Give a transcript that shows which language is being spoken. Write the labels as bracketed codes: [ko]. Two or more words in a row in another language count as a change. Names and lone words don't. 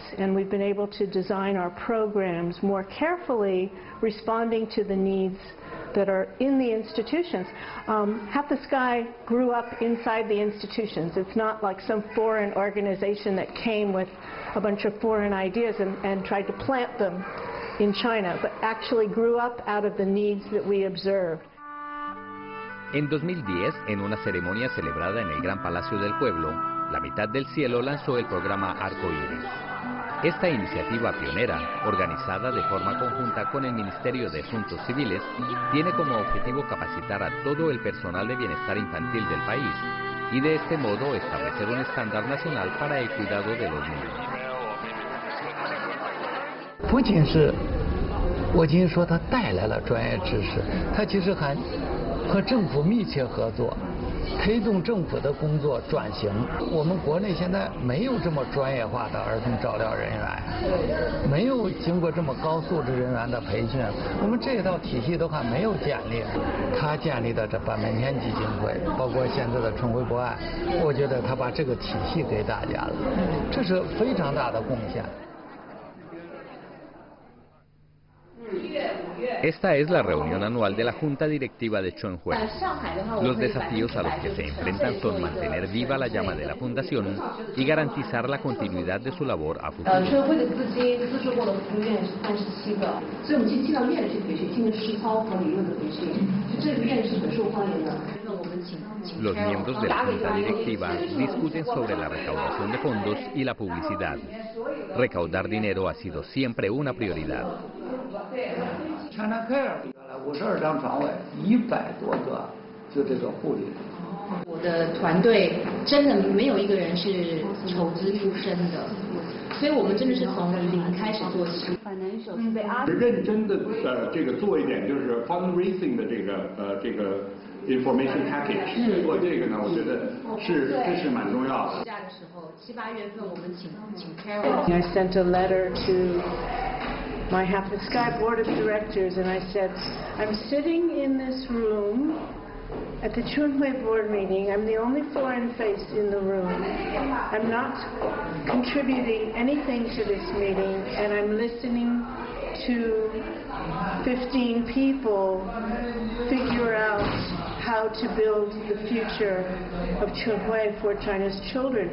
[en] And we've been able to design our programs more carefully, responding to the needs that are in the institutions. Half the Sky grew up inside the institutions. It's not like some foreign organization that came with a bunch of foreign ideas and tried to plant them in China, but actually grew up out of the needs that we observed. [es] En 2010, en una ceremonia celebrada en el Gran Palacio del Pueblo, la mitad del cielo lanzó el programa Arcoíris. Esta iniciativa pionera, organizada de forma conjunta con el Ministerio de Asuntos Civiles, tiene como objetivo capacitar a todo el personal de bienestar infantil del país y de este modo establecer un estándar nacional para el cuidado de los niños. [zh] 不仅是我仅仅说它带来了专业知识，它其实还和政府密切合作，推动政府的工作转型。我们国内现在没有这么专业化的儿童照料人员，没有经过这么高素质人员的培训，我们这套体系都还没有建立。他建立的这半边天基金会，包括现在的春晖博爱，我觉得他把这个体系给大家了，这是非常大的贡献。 [es] Esta es la reunión anual de la Junta Directiva de Chunhui. Los desafíos a los que se enfrentan son mantener viva la llama de la fundación y garantizar la continuidad de su labor a futuro. Los miembros de la Junta Directiva discuten sobre la recaudación de fondos y la publicidad. Recaudar dinero ha sido siempre una prioridad. [zh] China Care 52张床位，100多个就这个护理。我的团队真的没有一个人是筹资出身的，所以我们真的是从零开始做起。认真的这个做一点就是 fundraising 的这个 [en] information package， [zh] 做这个呢，我觉得这是蛮重要的。假的时候7、8月份我们请 Carol。 [en] I sent a letter to my Half the Sky Board of Directors, and I said, I'm sitting in this room at the Chunhui board meeting. I'm the only foreign face in the room. I'm not contributing anything to this meeting, and I'm listening to 15 people figure out how to build the future of Chunhui for China's children.